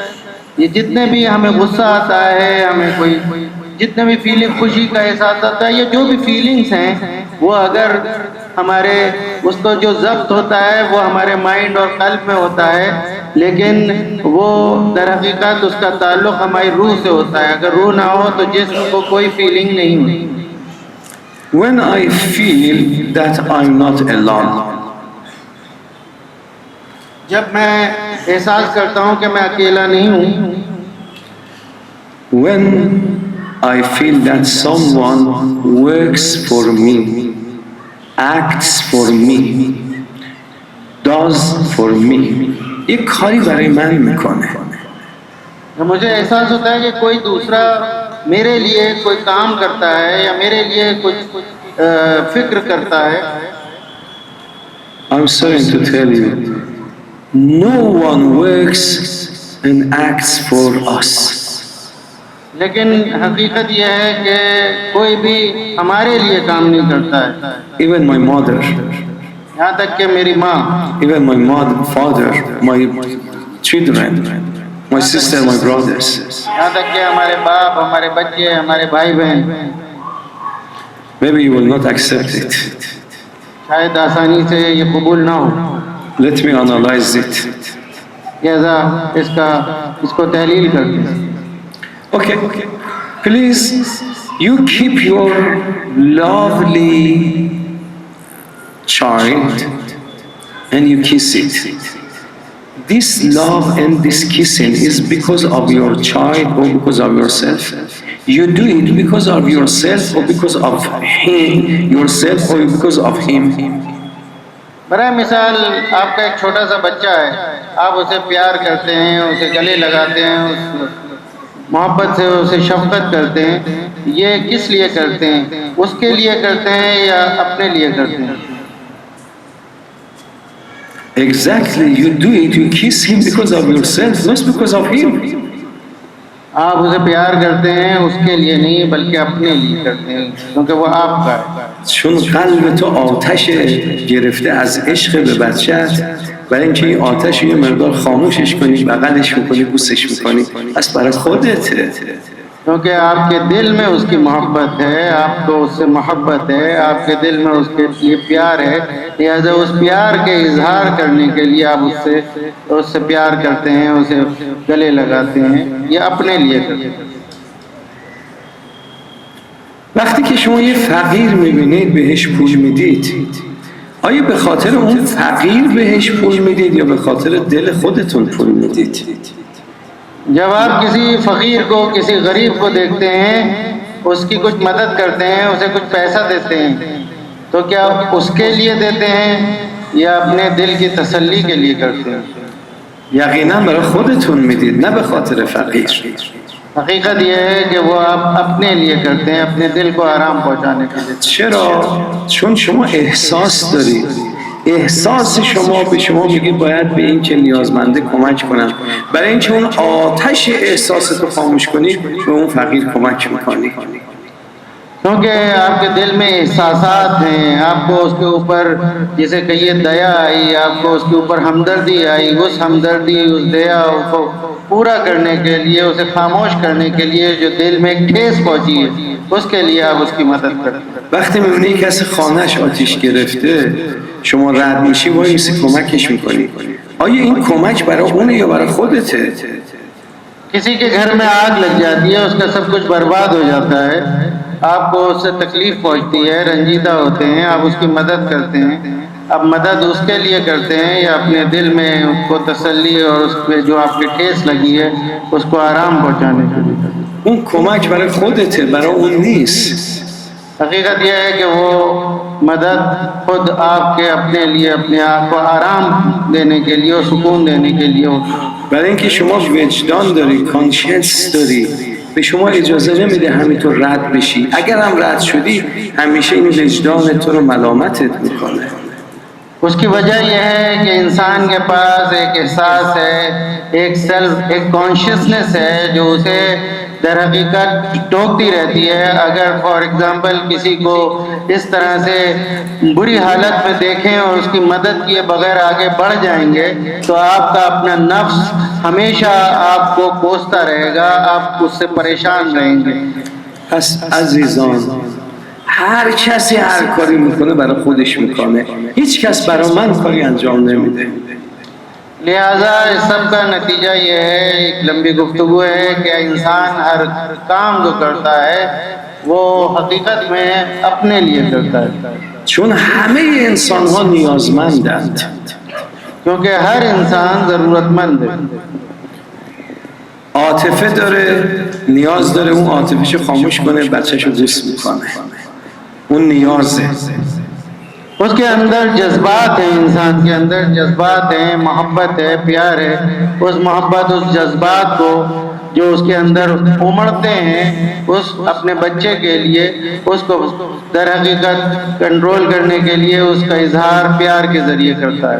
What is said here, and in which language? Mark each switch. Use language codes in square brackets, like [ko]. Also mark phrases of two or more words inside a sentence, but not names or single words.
[hi] ये जितने भी हमें गुस्सा आता है, हमें कोई जितने भी फीलिंग, खुशी का एहसास आता है, ये जो भी फीलिंग्स हैं वो अगर हमारे उसको जो ज़ब्त होता है वो हमारे माइंड और क़ल्ब में होता है, लेकिन वो दर हकीकत उसका ताल्लुक़ हमारी रूह से होता है। अगर रूह ना हो तो जिस्म को कोई फीलिंग नहीं होती। [en] When I feel that I'm not alone, [hi] जब मैं एहसास करता हूँ कि मैं अकेला नहीं हूँ, [en] when I feel that someone works for me, acts for me, does for me, ये खाली बारे में मिलने [hi] तो मुझे एहसास होता है कि कोई दूसरा मेरे लिए कोई काम करता है या मेरे लिए कुछ फिक्र करता है। [en] I'm sorry to tell you, no one works and acts for us. [hi] लेकिन हकीकत यह है कि कोई भी हमारे लिए काम नहीं करता है, [en] Even my mother, [hi] यहाँ तक कि मेरी माँ, [en] even my mother, father, my children, my sister, my brothers. [hi] यहाँ तक कि हमारे बाप, हमारे बच्चे, हमारे भाई बहन, [en] Maybe you will not accept it. [hi] शायद आसानी से ये कबूल ना हो। [en] Let me analyze it. [hi] लिहाजा इसको तहलील करते हैं। [en] Okay, please, you keep your lovely child and you kiss it. This love and this kissing is because of your child or because of yourself. You do it because of yourself or because of him, yourself or because of him. [hi] बड़ा मिसाल, आपका एक छोटा सा बच्चा है, आप उसे प्यार करते हैं, उसे गले लगाते हैं, उस मोहब्बत से उसे शफकत करते हैं। ये किस लिए करते हैं? उसके लिए करते हैं या अपने लिए करते हैं? Exactly, you do it, you kiss him because of yourself, not because of him. आप उसे प्यार करते हैं उसके लिए नहीं बल्कि अपने लिए करते हैं, क्योंकि वो आपका है। [fa] چون قلب تو آتش گرفته از عشق به بچه‌ت، برای اینکه این آتش یه مقدار خاموشش کنی، بغلش میکنی، بوسش میکنی، پس برای خودته. [hi] क्योंकि आपके दिल में उसकी मोहब्बत है, आपको उससे मोहब्बत है, आपके दिल में उसके लिए प्यार है, लिहाजा उस प्यार के इजहार करने के लिए आप उससे प्यार करते हैं, उसे गले लगाते हैं, ये अपने लिए करते हैं। [fa] وقتی که شما یه فقیر میبینید بهش پول میدید، آیا به خاطر اون فقیر بهش پول میدید یا به خاطر دل خودتون پول میدید؟ [hi] जब आप किसी फ़कीर को, किसी गरीब को देखते हैं, उसकी कुछ मदद करते हैं, उसे कुछ पैसा देते हैं, तो क्या उसके लिए देते हैं या अपने दिल की तसल्ली के लिए करते हैं? [fa] یقینا برای خودتون میدید، نه به خاطر فقیر. [hi] हकीकत यह है कि वो आप अपने लिए करते हैं, अपने दिल को आराम पहुंचाने के लिए। [fa] چرا؟ چون شما احساس دارید. احساس شما به شما میگه باید به این که نیازمنده کمک کنم. برای اینکه اون آتش احساس رو خاموش کنی، به اون فقیر کمک میکنی. [hi] क्योंकि आपके दिल में एहसासात हैं, आपको उसके ऊपर जैसे कहिए दया आई, आपको उसके ऊपर हमदर्दी आई, उस हमदर्दी, उस दया को पूरा करने के लिए, उसे खामोश करने के लिए जो दिल में एक ठेस पहुंची है, उसके लिए आप उसकी मदद करते हैं। [fa] وقتی میبینی کسی خانهش آتش گرفته، شما رد میشی وای میسی کمکش میکنی. آیا این کمک برای اونه یا برای خودته؟ [hi] किसी के घर में आग लग जाती है, उसका सब कुछ बर्बाद हो जाता है, आपको उससे तकलीफ पहुंचती है, रंजीदा होते हैं, आप उसकी मदद करते हैं। अब मदद उसके लिए करते हैं या अपने दिल में उसको तसल्ली और उस पे जो आपकी ठेस लगी है उसको आराम पहुंचाने के लिए करते हैं? [fa] اون کمک برای خودته، برای اون نیست. [hi] हकीकत यह है कि वो मदद खुद आपके अपने लिए, अपने आप को आराम देने के लिए और सुकून देने के लिए होती है। [fa] برای اینکه شما وجدان داری، کانشنس داری، به شما اجازه نمیده همینطور رد بشی. اگر هم رد شدی، همیشه این وجدان تو رو ملامتت میکنه. [hi] उसकी वजह यह है कि इंसान के पास एक एहसास है, एक सेल्फ, एक कॉन्शियसनेस है जो उसे दर हकीकत टोकती रहती है। अगर [en] for example [hi] किसी को इस तरह से बुरी हालत में देखें और उसकी मदद किए बगैर आगे बढ़ जाएंगे तो आपका अपना नफ्स हमेशा आपको कोसता रहेगा, आप उससे परेशान रहेंगे। [fa] پس عزیزان، هر کسی هر کاری میکنه برای خودش میکنه، هیچ کس برای من کاری انجام نمیده. [hi] लिहाजा इस सब का नतीजा ये है, एक लंबी गुफ्तगू है कि इंसान हर काम जो करता है वो हकीकत में अपने लिए करता है, [fa] چون همه انسان ها نیازمندند. [hi] क्योंकि हर इंसान ज़रूरतमंद है। [fa] عاطفه داره، نیاز داره اون عاطفه‌ش خاموش کنه، بچه‌شو دوست میکنه. اون نیازه. [hi] उसके अंदर जज्बात हैं, इंसान के अंदर जज्बात हैं, मोहब्बत है, प्यार है। उस मोहब्बत, उस जज्बात को जो उसके अंदर उमड़ते हैं, उस अपने बच्चे के लिए उसको दर हकीकत कंट्रोल करने के लिए उसका इजहार प्यार के जरिए करता है।